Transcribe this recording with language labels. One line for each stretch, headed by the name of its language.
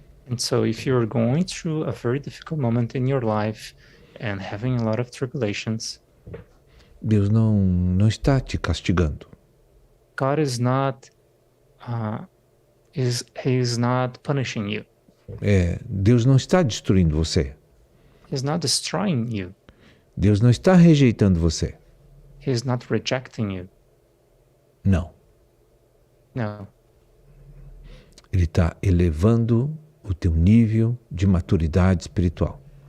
English: And so if you're going through a very difficult moment in your life and having a lot of tribulations,
Portuguese: Deus não está te castigando.
English: God is not he's not punishing you.
Portuguese: Deus não está destruindo você.
English: He's not destroying you.
Portuguese: Deus não está rejeitando você.
English: He's not rejecting you.
Portuguese: Não.
English: No.
Portuguese: Ele está elevando o teu nível de maturidade espiritual.